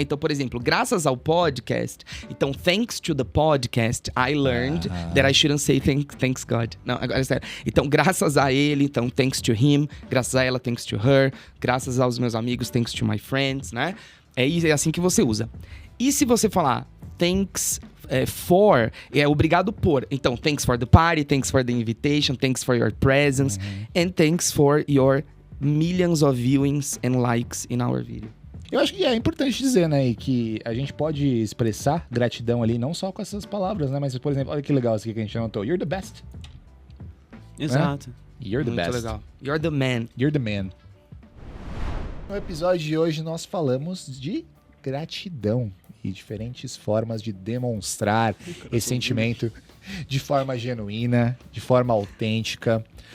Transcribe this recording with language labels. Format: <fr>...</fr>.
<pt>Então, por exemplo, graças ao podcast, então,</pt> <en>thanks to the podcast, I learned that I shouldn't say thanks God.</en> <pt>Não, agora é sério. Então, graças a ele, então,</pt> <en>thanks to him,</en> <pt>graças a ela,</pt> <en>thanks to her,</en> <pt>graças aos meus amigos,</pt> <en>thanks to my friends,</en> <pt>né? É assim que você usa. E se você falar thanks for, é obrigado por.</pt> <en>Então, thanks for the party, thanks for the invitation, thanks for your presence, and thanks for your millions of viewings and likes in our video.</en> <pt>Eu acho que é importante dizer, né, e que a gente pode expressar gratidão ali, não só com essas palavras, né, mas, por exemplo, olha que legal isso aqui que a gente anotou.</pt> <en>You're the best.</en> <pt>Exato.</pt> <en>You're the</en> <pt>Muito</pt> <en>best. legal. You're the man. You're the man.</en> <pt>No episódio de hoje nós falamos de gratidão e diferentes formas de demonstrar esse sentimento de forma genuína, de forma autêntica.</pt>